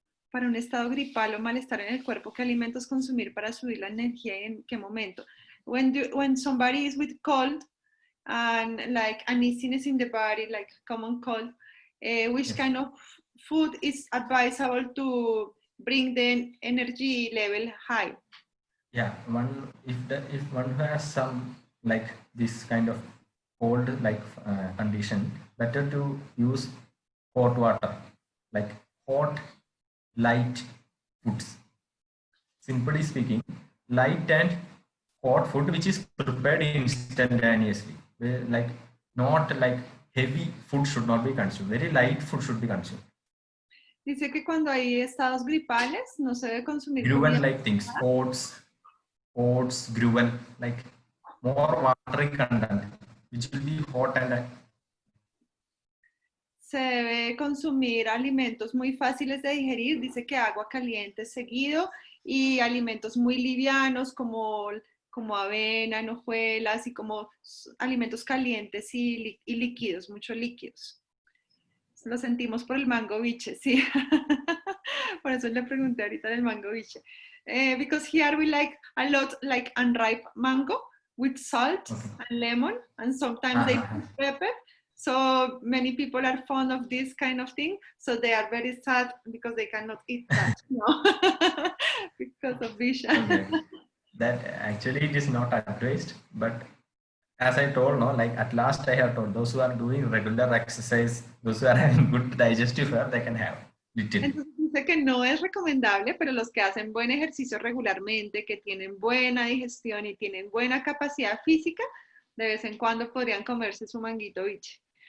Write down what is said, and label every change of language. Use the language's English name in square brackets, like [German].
[Spanish] Para un estado gripal o malestar en el cuerpo, ¿qué alimentos consumir para subir la energía y en qué momento? [English] When somebody is with cold and like uneasiness in the body, like common cold, which kind of food is advisable to bring the energy level high? Yeah, if one has some like this kind of cold like condition, better to use hot water, like hot light foods. Simply speaking, light and hot food which is prepared instantaneously, like not like heavy food should not be consumed, very light food should be consumed. [Spanish] Dice que cuando hay estados gripales no se debe consumir [English] Gruel like things, oats, gruel, like more watery content, which will be hot and [Spanish] se debe consumir alimentos muy fáciles de digerir, dice que agua caliente seguido y alimentos muy livianos como avena, hojuelas y como alimentos calientes y líquidos, muchos líquidos. Lo sentimos por el mango biche, sí. Por eso le pregunté ahorita del mango biche. [English] Because here we like a lot like unripe mango with salt and lemon, and sometimes they put pepper. So many people are fond of this kind of thing. So they are very sad because they cannot eat that, no? Because of vision. Okay. That actually it is not advised, but as I told, no, like at last I have told those who are doing regular exercise, those who are having good digestive health, they can have little. [Spanish] Entonces dice que no es recomendable, pero los que hacen buen ejercicio regularmente, que tienen buena digestión y tienen buena capacidad física, de vez en cuando podrían comerse su manguito biche.